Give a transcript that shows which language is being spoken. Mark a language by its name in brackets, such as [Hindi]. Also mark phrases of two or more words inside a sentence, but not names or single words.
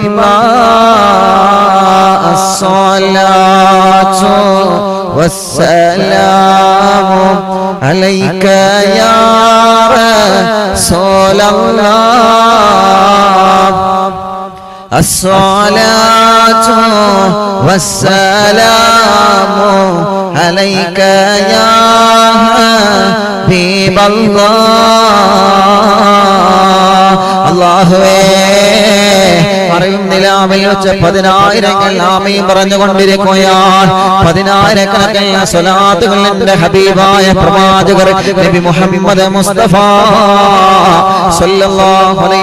[Arabic] الله، الصلاة والسلام عليك يا رسول الله، الصلاة والسلام عليك يا حبيب الله. [Malayalam] അല്ലാഹുവേ അറിവിന്ദിലാവിൽ വെച്ച് 10,000 ആമീൻ പറഞ്ഞുകൊണ്ടിരിക്കുകയാണ്. 10,000 സ്വലാത്തുകൾ എന്റെ ഹബീബായ പ്രവാചകർ നബി മുഹമ്മദ് മുസ്തഫ [Arabic] صلى الله عليه